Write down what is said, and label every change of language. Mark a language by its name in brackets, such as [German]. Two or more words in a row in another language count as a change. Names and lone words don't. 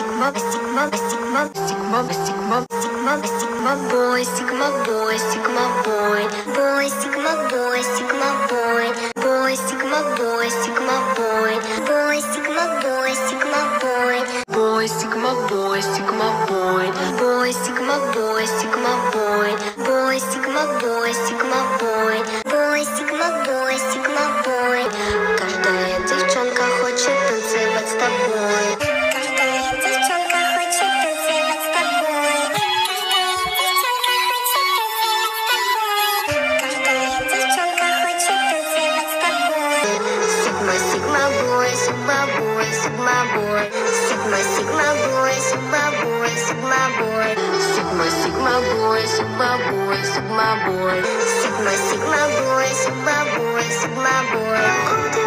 [English] boy, sigma boy, sigma boy, boy, sigma boy, sigma boy, boy, sigma boy, sigma boy, boy, sigma boy, sigma boy, boy, sigma boy, sigma boy, boy, sigma boy, sigma boy, boy, sigma boy, sigma boy, boy, sigma boy, sigma boy. [Russian] Каждая девчонка хочет танцевать с тобой. Каждая девчонка хочет танцевать с тобой. Каждая девчонка хочет танцевать с тобой. [English] Sigma, sigma boy, sigma boy, sigma boy. Sigma, sigma boy, sigma boy, sigma boy. Sigma, sigma boy, sigma boy, sigma boy. Sigma, sigma boy, sigma boy, sigma boy.